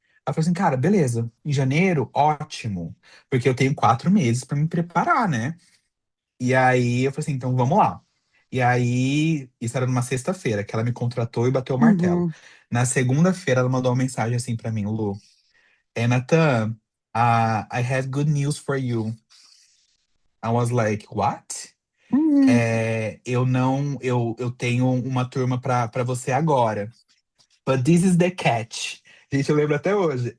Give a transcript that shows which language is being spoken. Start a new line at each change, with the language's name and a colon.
Portuguese: Aí eu falei assim, cara, beleza, em janeiro, ótimo, porque eu tenho 4 meses para me preparar, né? E aí eu falei assim, então vamos lá. E aí, isso era numa sexta-feira, que ela me contratou e bateu o martelo. Uhum, Na segunda-feira, ela mandou uma mensagem assim para mim, Lu.
English: Nathan, I have good news for you. I was like, what? uhum.
Portuguese: Eu não, eu tenho uma turma pra você agora.
English: But this is the catch.
Portuguese: Gente, eu lembro até hoje.